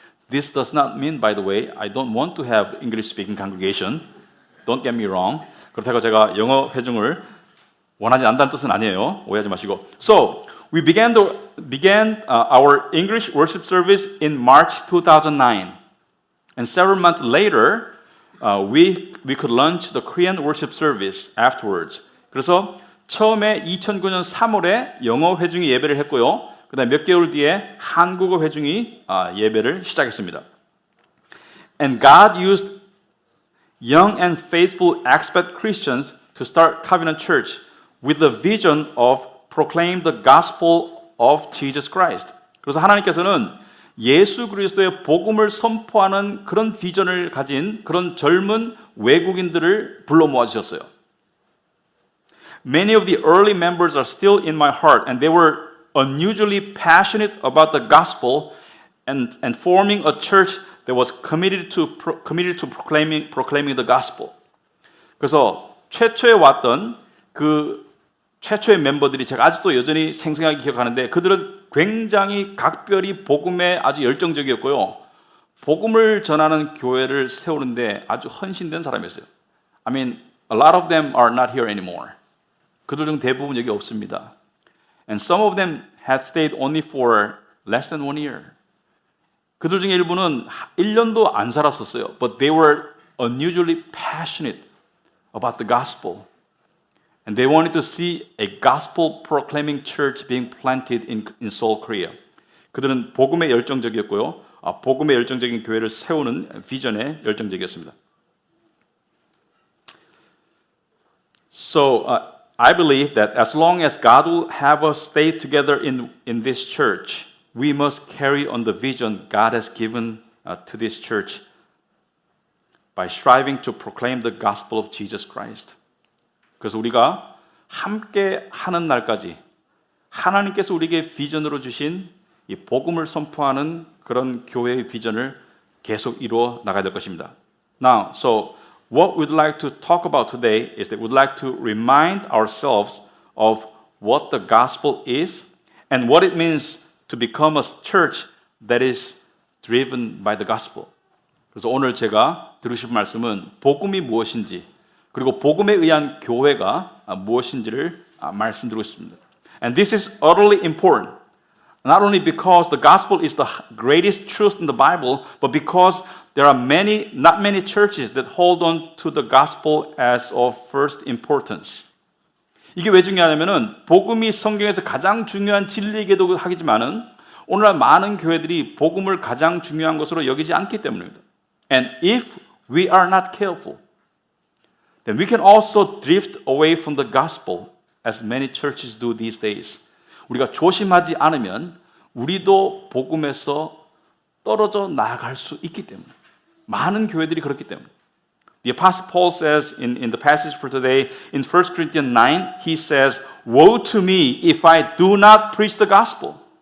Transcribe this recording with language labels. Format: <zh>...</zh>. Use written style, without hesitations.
<en>This does not mean, by the way, I don't want to have English-speaking congregation. Don't get me wrong.</en> <ko>그렇다고 제가 영어 회중을 원하지 않는다는 뜻은 아니에요. 오해하지 마시고.</ko> <en>So, we began our English worship service in March 2009. And several months later, we could launch the Korean worship service afterwards.</en> <ko>그래서 처음에 2009년 3월에 영어 회중이 예배를 했고요. 그다음 몇 개월 뒤에 한국어 회중이 예배를 시작했습니다.</ko> <en>And God used young and faithful expat Christians to start Covenant Church with the vision of proclaim the gospel of Jesus Christ.</en> <ko>그래서 하나님께서는 예수 그리스도의 복음을 선포하는 그런 비전을 가진 그런 젊은 외국인들을 불러 모아주셨어요.</ko> <en>Many of the early members are still in my heart, and they were unusually passionate about the gospel and forming a church that was committed to proclaiming the gospel.</en> <ko>그래서 최초에 왔던 그 최초의 멤버들이 제가 아직도 여전히 생생하게 기억하는데 그들은 굉장히 각별히 복음에 아주 열정적이었고요. 복음을 전하는 교회를 세우는데 아주 헌신된 사람이었어요.</ko> <en>I mean, a lot of them are not here anymore.</en> <ko>그들 중 대부분 여기 없습니다.</ko> <en>And some of them had stayed only for less than 1 year.</en> <ko>그들 중에 일부는 1년도 안 살았었어요.</ko> <en>But they were unusually passionate about the gospel. And they wanted to see a gospel proclaiming church being planted in Seoul, Korea.</en> <ko>그들은 복음에 열정적이었고요. 복음에 열정적인 교회를 세우는 비전에 열정적이었습니다.</ko> <en>So, I believe that as long as God will have us stay together in this church, we must carry on the vision God has given to this church by striving to proclaim the gospel of Jesus Christ.</en> <ko>그래서 우리가 함께 하는 날까지 하나님께서 우리에게 비전으로 주신 이 복음을 선포하는 그런 교회의 비전을 계속 이루어 나가야 될 것입니다.</ko> <en>Now, so what we'd like to talk about today is that we'd like to remind ourselves of what the gospel is and what it means to become a church that is driven by the gospel.</en> <ko>그래서 오늘 제가 드리고 말씀은 복음이 무엇인지 그리고 복음에 의한 교회가 무엇인지를 말씀드리고 싶습니다.</ko> <en>And this is utterly important. Not only because the gospel is the greatest truth in the Bible, but because there are not many churches that hold on to the gospel as of first importance.</en> <ko>이게 왜 중요하냐면은 복음이 성경에서 가장 중요한 진리이기도 하지만은 오늘날 많은 교회들이 복음을 가장 중요한 것으로 여기지 않기 때문입니다.</ko> <en>And if we are not careful, then we can also drift away from the gospel as many churches do these days.</en> <ko>우리가 조심하지 않으면 우리도 복음에서 떨어져 나아갈 수 있기 때문에 많은 교회들이 그렇기 때문에</ko> <en>The Apostle Paul says in the passage for today in 1 Corinthians 9, he says, Woe to me if I do not preach the gospel.</en>